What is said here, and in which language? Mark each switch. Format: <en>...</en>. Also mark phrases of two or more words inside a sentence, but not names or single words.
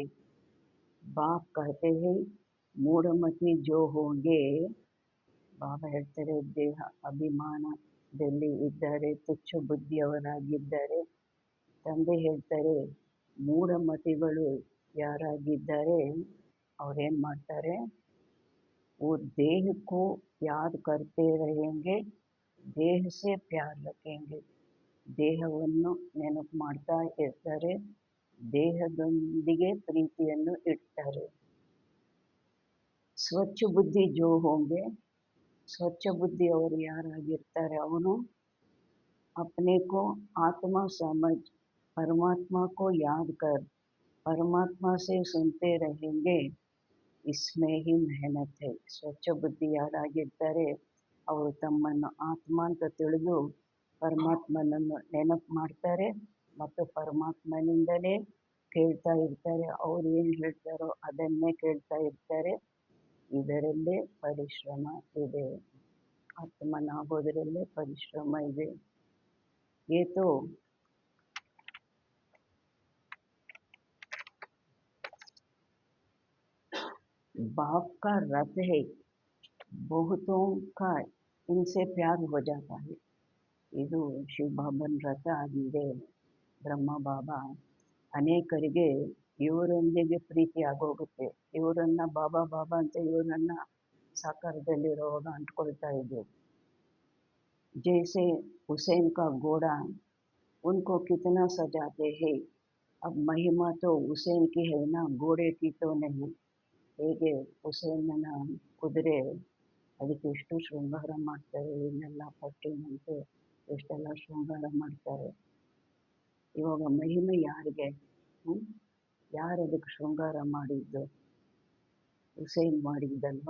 <hi>बाप कहते हैं मूढ़मति जो होंगे.</hi> <kn>ಬಾಬಾ ಹೇಳ್ತಾರೆ ದೇಹ ಅಭಿಮಾನದಲ್ಲಿ ಇದ್ದಾರೆ, ತುಚ್ಛ ಬುದ್ಧಿಯವರಾಗಿದ್ದಾರೆ. ತಂದೆ ಹೇಳ್ತಾರೆ ಮೂಢಮತಿಗಳು ಯಾರಾಗಿದ್ದಾರೆ ಅವ್ರೇನ್ ಮಾಡ್ತಾರೆ?</kn> <hi>वो देह को याद करते रहेंगे, देह से प्यार रखेंगे.</hi> <kn>ದೇಹವನ್ನು ನೆನಪು ಮಾಡ್ತಾ ಇರ್ತಾರೆ, ದೇಹದೊಂದಿಗೆ ಪ್ರೀತಿಯನ್ನು ಇಡ್ತಾರೆ.</kn> <hi>स्वच्छ बुद्धि जो होंगे.</hi> <kn>ಸ್ವಚ್ಛ ಬುದ್ಧಿ ಅವರು ಯಾರಾಗಿರ್ತಾರೆ?</kn> <hi>ಅವನು अपने को आत्मा समझ परमात्मा को याद कर परमात्मा से सुनते रहेंगे, इसमें ही मेहनत है.</hi> <kn>ಸ್ವಚ್ಛ ಬುದ್ಧಿ ಯಾರಾಗಿರ್ತಾರೆ ಅವರು ತಮ್ಮನ್ನು ಆತ್ಮ ಅಂತ ತಿಳಿದು ಪರಮಾತ್ಮನನ್ನು ನೆನಪು ಮಾಡ್ತಾರೆ ಮತ್ತು ಪರಮಾತ್ಮನಿಂದಲೇ ಕೇಳ್ತಾ ಇರ್ತಾರೆ. ಅವ್ರು ಏನು ಹೇಳ್ತಾರೋ ಅದನ್ನೇ ಕೇಳ್ತಾ ಇರ್ತಾರೆ. ಇದರಲ್ಲೇ ಪರಿಶ್ರಮ ಇದೆ. ಆತ್ಮನಾಗೋದರಲ್ಲೇ ಪರಿಶ್ರಮ ಇದೆ.</kn> <hi>ये तो बाप का रथ है, बहुतों का इनसे प्यार हो जाता है.</hi> <kn>ಇದು ಶಿವಬಾಬನ್ ರಥ ಆಗಿದೆ. ಬ್ರಹ್ಮ ಬಾಬಾ ಅನೇಕರಿಗೆ ಇವರೊಂದಿಗೆ ಪ್ರೀತಿ ಆಗೋಗುತ್ತೆ. ಇವರನ್ನ ಬಾಬಾ ಬಾಬಾ ಅಂತ ಇವರನ್ನ ಸಾಕಾರದಲ್ಲಿರುವಾಗ ಅಂಟ್ಕೊಳ್ತಾ ಇದ್ರು.</kn> <hi>जैसे हुसैन का घोड़ा उनको कितना सजाते हैं. अब महिमा तो हुसैन की है ना, घोड़े की तो नहीं.</hi> <kn>ಹೇಗೆ ಹುಸೇನನ ಕುದುರೆ ಅದಕ್ಕೆ ಎಷ್ಟು ಶೃಂಗಾರ ಮಾಡ್ತಾರೆ, ಇನ್ನೆಲ್ಲ ಪಟ್ಟಿನಂತೆ ಎಷ್ಟೆಲ್ಲ ಶೃಂಗಾರ ಮಾಡ್ತಾರೆ. ಇವಾಗ ಮಹಿಮೆ ಯಾರಿಗೆ? ಯಾರು ಅದಕ್ಕೆ ಶೃಂಗಾರ ಮಾಡಿದ್ದು? ಹುಸೇನ್ ಮಾಡಿದ್ದಲ್ವಾ?</kn>